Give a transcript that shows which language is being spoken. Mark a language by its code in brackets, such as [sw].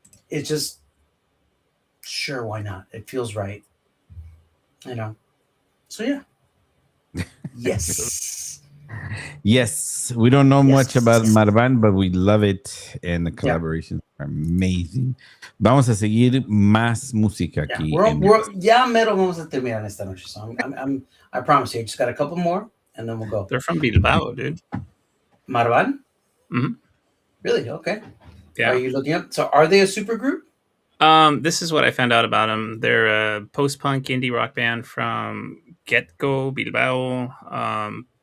[en] It's just, sure, why not? It feels right. So, yeah. Yes. Yes, we don't know much about Marván, but we love it, and the collaborations are amazing. [es] Vamos a seguir más música aquí. Ya mero vamos a terminar esta noche. [en] So I promise you, I just got a couple more, and then we'll go. They're from Bilbao, dude. Marván? Mm-hmm. Really? Okay. Yeah. Are you looking up? So are they a supergroup? This is what I found out about them. They're a post-punk indie rock band from Get-Go, Bilbao.